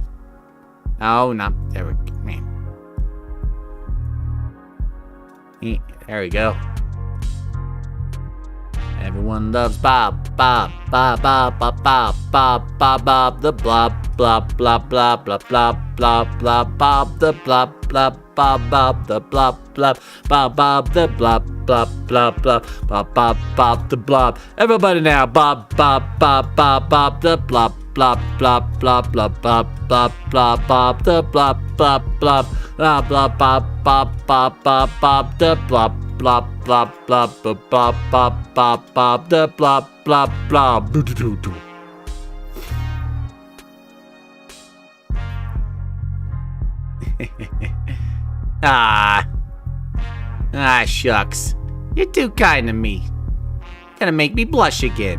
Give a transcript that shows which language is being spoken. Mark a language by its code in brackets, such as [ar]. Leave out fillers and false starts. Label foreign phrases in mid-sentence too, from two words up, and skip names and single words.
[en] Oh, no. There we go. There we go. Everyone loves Bob, Bob, Bob, Bob, Bob, Bob, Bob, Bob, Bob, the blob, blob, blob, blob, blob, blob, blob, blob, Bob, the blob, blob, Bob, Bob, the blob, blob, Bob, Bob, the blob, blob, blob, blob, Bob, Bob, Bob, the blob. Everybody now, Bob, Bob, Bob, Bob, Bob, the blob, blob, blob, blob, blob, Bob, blob, blob, Bob, the blob, blob, blob, blob, blob, Bob, Bob, Bob, Bob, Bob, the blob, blob, blob, blob, Bob, Bob, Bob, Bob, the blob, blob, blob. Shucks. You're too kind to me. Gonna make me blush again.